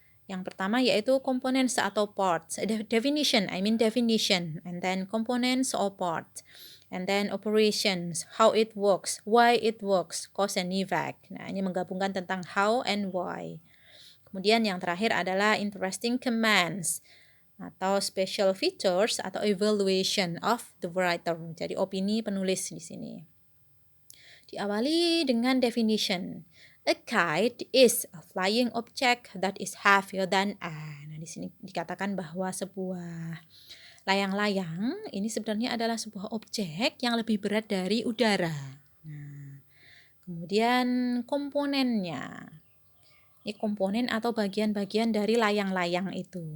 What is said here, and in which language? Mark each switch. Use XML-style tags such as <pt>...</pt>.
<id>Yang pertama yaitu components atau parts.</id> <en>Definition, and then components or parts. And then operations, how it works, why it works, cause and effect.</en> <id>Nah, ini menggabungkan tentang how and why. Kemudian yang terakhir adalah interesting commands atau special features atau</id> <en>evaluation of the writer.</en> <id>Jadi opini penulis di sini. Diawali dengan definition.</id> <en>A kite is a flying object that is heavier than air.</en> <id>Nah, di sini dikatakan bahwa sebuah layang-layang ini sebenarnya adalah sebuah objek yang lebih berat dari udara. Nah, kemudian komponennya. Ini komponen atau bagian-bagian dari layang-layang itu.</id>